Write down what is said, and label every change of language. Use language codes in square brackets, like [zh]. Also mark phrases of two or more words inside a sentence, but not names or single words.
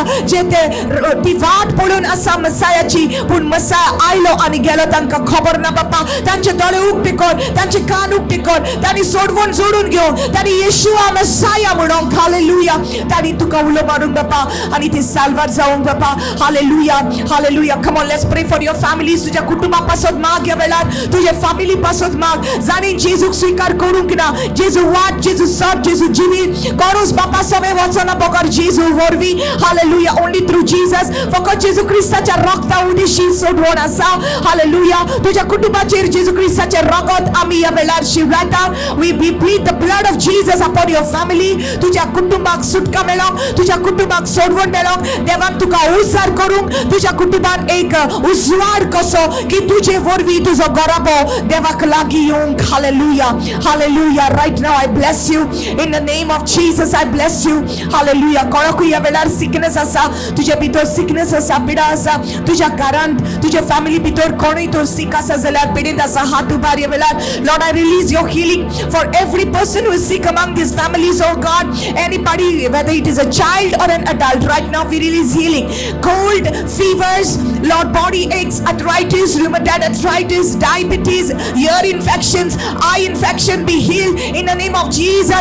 [kok] जे ते ती वाट पळोवन आसा मसायाची, पूण मसाया आयलो आनी गेलो तांकां खबर ना बापा. तांचे दोळे उक्ते कर, तांचे कान उक्ते कर, तांणी सोडवण जोडून घेवन, तांणी येशुआ मसाया म्हणून हालेलुया, तांणी तुका उलो मारूंक बापा आनी ती साल्वार जावंक बापा. [en] हालेलुया हालेलुया. come on, let's pray for your families. [kok] तुझ्या कुटुंबा पासत माग ह्या वेळार, तुझे फॅमिली पासत माग, जाणी जेजूक स्वीकार करूंक ना, जेजू वाट, जेजू सत, जेजू जिवीत करूस बापा. सवे वचना बगर जेजू वरवी. हालेलुया. [en] only through Jesus, [kok] फकत जेजू क्रिस्ताच्या रक्ता उदिशी सोडवण आसा. हालेलुया. तुझ्या कुटुंबाचेर जेजू क्रिस्ताचे रगत आमी ह्या वेळार शिवरायता. [en] We plead the blood of Jesus upon your family. [kok] तुझ्या कुटुंबाक सुटका मेळोंक, तुझ्या कुटुंबाक सोडवण मेळोंक, देवान तुका उजार करूंक, तुझ्या कुटुंबान एक उजवाड कसो की तुजे वरवीं तुजो गराबो देवाक लागीं येवंक. हालेलुया हालेलुया. [en] right now I bless you in the name of Jesus. I bless you. [kok] हालेलुया. कोणाकूय ह्या वेळार सिकनेस आसा, तुज्या भितर सिकनेस आसा, पिडा आसा, तुज्या घरांत, तुज्या फॅमिली भितर कोणूय तो सीक आसा जाल्यार, पिडीत आसा, हात उबार ह्या वेळार. [en] Lord, I release your healing for every person who is sick among these families, oh God. Anybody, whether it is a child or an adult, right now we release healing. Cold, fevers, Lord, body aches, arthritis, rheumatoid arthritis, diabetes, ear infections, eye infection be healed in the name of Jesus.